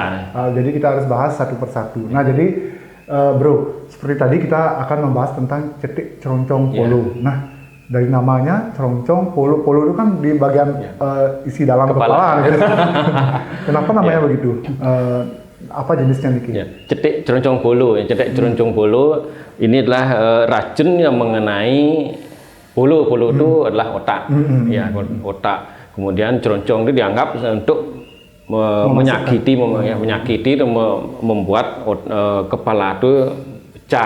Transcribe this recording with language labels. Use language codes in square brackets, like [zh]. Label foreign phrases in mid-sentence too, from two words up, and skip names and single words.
[id] Jadi kita harus bahas satu persatu. Nah, jadi bro, seperti tadi kita akan membahas tentang cetik troncong polo. Nah, dari namanya troncong polo itu kan di bagian isi dalam kepala gitu. Kenapa namanya begitu? Apa jenisnya [ban] Niki? [id] Ya, cetik ceruncung bolo. Cetik ceruncung bolo ini adalah racun yang mengenai bolo. Bolo itu adalah otak. Ya, otak. Kemudian ceruncung itu dianggap untuk menyakiti dan membuat kepala itu pecah.